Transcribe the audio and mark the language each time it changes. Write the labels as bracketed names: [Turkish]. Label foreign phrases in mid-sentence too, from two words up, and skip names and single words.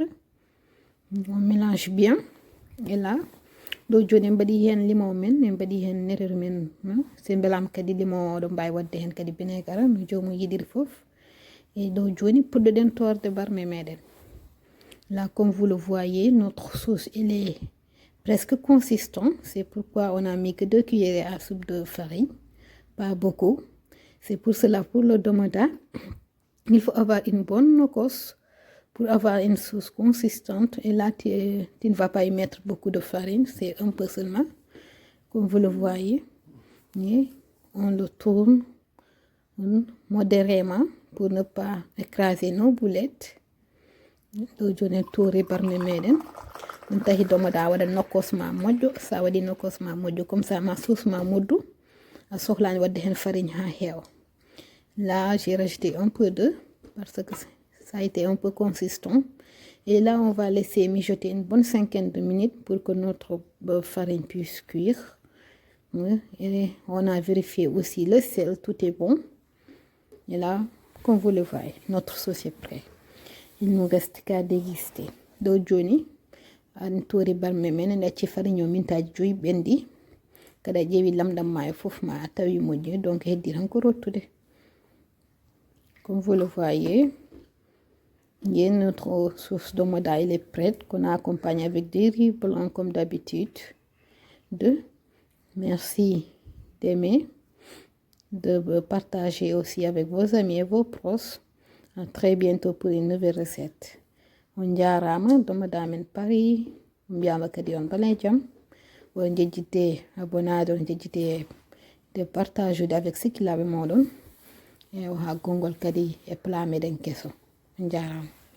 [French] On mélange bien. Et là, [Fula] do joni mbaɗi hen limon men, en mbaɗi hen netetu men, se belam kadi limon oɗo mbawi wadde hen kadi vinaigre no jomum yiɗiri foof. Et do joni puɗɗoɗen torde barme meɗen. [French] Là, comme vous le voyez, notre sauce elle est presque consistante. C'est pourquoi on a mis que 2 cuillères à soupe de farine, pas beaucoup. C'est pour cela, pour le domada, il faut avoir une bonne nokkos pour avoir une sauce consistante. Et là, tu ne vas pas y mettre beaucoup de farine, c'est un peu seulement, comme vous le voyez. Et on le tourne modérément pour ne pas écraser nos boulettes. [Fula] Do joni touri barme meɗen ɗum tahi domoɗa waɗa nokkos ma moƴƴo. Sa waɗi nokkos ma moƴƴo [French] comme ça [Fula] ma sauce ma moddu, a sohlani wadde hen farine ha heewa. [French] Là j'ai rajouté un peu d'eau parce que ça a été un peu consistant. Et là on va laisser mijoter une bonne cinquaine de minutes pour que notre farine puisse cuire. Et on a vérifié aussi le sel, tout est bon. Et là, comme vous le voyez, notre sauce est prête. Il nous reste qu'à déguster. [Fula] Do joni an tori barme men en acci farine o mintaji 5 ɓendi. Kada ƴeewi lamɗam ma e fof ma a tawi moƴƴi, donc heddi tan ko rottude. [French] Comme vous le voyez, notre sauce domoda elle est prête, qu'on a accompagnée avec des riz blancs comme d'habitude. Merci d'aimer, de partager aussi avec vos amis et vos proches. À très bientôt pour une nouvelle recette. [Fula] On jarama domoda men pari, mbiyama kadi on bale jam. On jejjite abonade, on jejjite [French] de partage avec ce qu'il avait [Fula] moɗon. E o ha gongol kadi e plat meɗen keso. On jarama.